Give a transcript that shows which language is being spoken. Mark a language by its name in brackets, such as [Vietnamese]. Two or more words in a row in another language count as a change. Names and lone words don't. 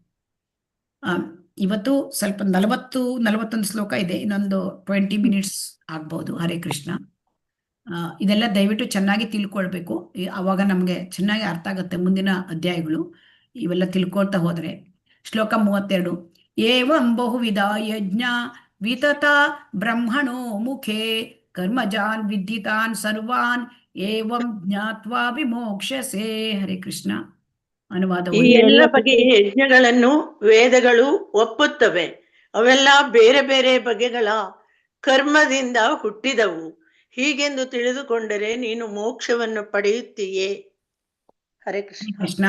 [Kannada] ಇವತ್ತು ಸ್ವಲ್ಪ 41 ಶ್ಲೋಕ ಇದೆ, ಇನ್ನೊಂದು 20 ಮಿನಿಟ್ಸ್ ಆಗ್ಬಹುದು. [Sanskrit] ಹರೇ ಕೃಷ್ಣ. [Kannada] ಇದೆಲ್ಲ ದಯವಿಟ್ಟು ಚೆನ್ನಾಗಿ ತಿಳ್ಕೊಳ್ಬೇಕು, ಅವಾಗ ನಮ್ಗೆ ಚೆನ್ನಾಗಿ ಅರ್ಥ ಆಗುತ್ತೆ ಮುಂದಿನ ಅಧ್ಯಾಯಗಳು ಇವೆಲ್ಲ ತಿಳ್ಕೊಳ್ತಾ ಹೋದ್ರೆ. [Sanskrit] ಶ್ಲೋಕ 32. ಏವಂ ಬಹುವಿಧ ಯಜ್ಞ ವಿತತ ಬ್ರಹ್ಮಣೋ ಮುಖೇ ಕರ್ಮಜಾನ್ ವಿದ್ಯಿತಾನ್ ಸರ್ವಾನ್ ಏವಂ ಜ್ಞಾತ್ವಾ ವಿಮೋಕ್ಷಸೆ. ಹರೇ ಕೃಷ್ಣ. [Kannada] ಅನುವಾದ. ಈ ಎಲ್ಲ ಬಗೆಯ ಯಜ್ಞಗಳನ್ನು ವೇದಗಳು ಒಪ್ಪುತ್ತವೆ. ಅವೆಲ್ಲ ಬೇರೆ ಬೇರೆ ಬಗೆಗಳ ಕರ್ಮದಿಂದ ಹುಟ್ಟಿದವು. ಹೀಗೆಂದು ತಿಳಿದುಕೊಂಡರೆ ನೀನು ಮೋಕ್ಷವನ್ನು ಪಡೆಯುತ್ತೀಯೇ. [Sanskrit] ಹರೇ ಕೃಷ್ಣ.